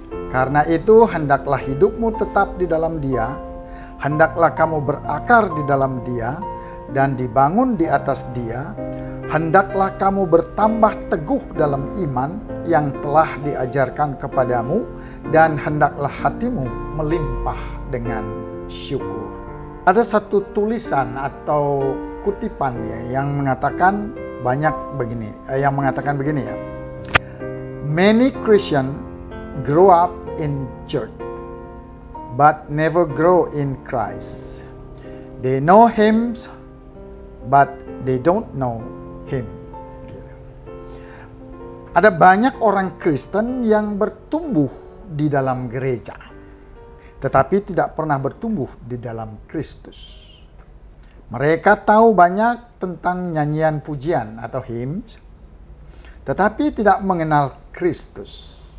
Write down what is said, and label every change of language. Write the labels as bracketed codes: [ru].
[id] Karena itu hendaklah hidupmu tetap di dalam Dia, hendaklah kamu berakar di dalam Dia dan dibangun di atas Dia, hendaklah kamu bertambah teguh dalam iman yang telah diajarkan kepadamu, dan hendaklah hatimu melimpah dengan syukur. Ada satu tulisan atau kutipan ya yang mengatakan begini ya. [en] Many Christians grow up in church but never grow in Christ. They know hymns but they don't know him. [id] Ada banyak orang Kristen yang bertumbuh di dalam gereja, tetapi tidak pernah bertumbuh di dalam Kristus. Mereka tahu banyak tentang nyanyian pujian atau hymns, tetapi tidak mengenal Kristus.